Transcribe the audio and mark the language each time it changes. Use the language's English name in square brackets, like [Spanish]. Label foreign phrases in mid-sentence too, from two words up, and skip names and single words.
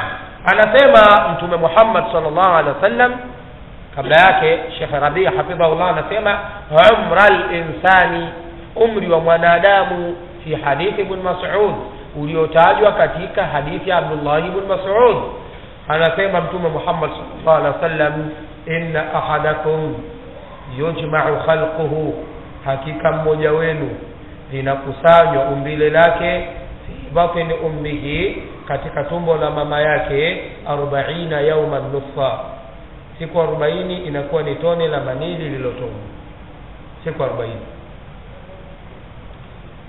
[Swahili] Anasema Mtume Muhammad [Arabic] صلى الله عليه وسلم, [Swahili] kabla yake Sheikh Rabi hafidhahullah anasema [Arabic] عمر الإنسان, [Swahili] umri wa mwanadamu, [Arabic] في حديث ابن مسعود, [Swahili] uliotajwa katika hadithi ya Abdullah ibn Mas'ud. Anasema Mtume Muhammad [Arabic] صلى الله عليه وسلم, إن أحدكم يجمع خلقه, [Swahili] hakika mmoja wenu linakusanywa umbile lake [Arabic] في بطن أمه, [Swahili] katika tumbo la mama yake [Arabic] 40 يوما نطفة, [Swahili] siku 40 inakuwa ni tone la manii lililotoka siku 40.